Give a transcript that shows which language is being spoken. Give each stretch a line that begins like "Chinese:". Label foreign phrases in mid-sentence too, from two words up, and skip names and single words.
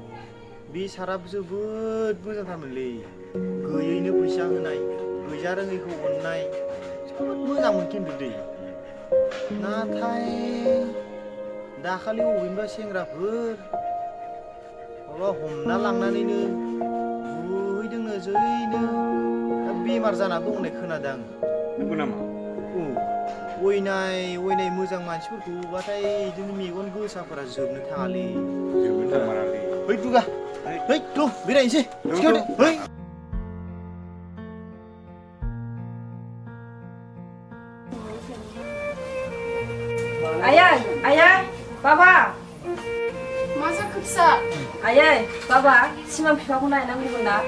Bodo: अ बे साराबो जोबोद मोजांथारमोनलै गैयैनो फैसा होनाय गैजा रोङैखौ अननाय जोबोद मोजांमोन खिन्थु दै नाथाय दाखालि बबेनिबा सेंग्राफोर माबा हमना लांनानैनो बुहैदोंनो जैनो दा बेमार जाना दं होननाय खोनादों आङो नंगौ नामा अयनाय मोजां मानसिफोरखौ बाथाय बिदिनो मेगन गोसाफोरा जोबनो थाङालै जोबोद थारमारालै ओइ दुगा ओइ थ' बेरायनोसै सिखाव दे ओइ Ayah, ayah, papa. Masa kepsa? Ayah, papa, simang bifaखौ नायनांगौमोन ना?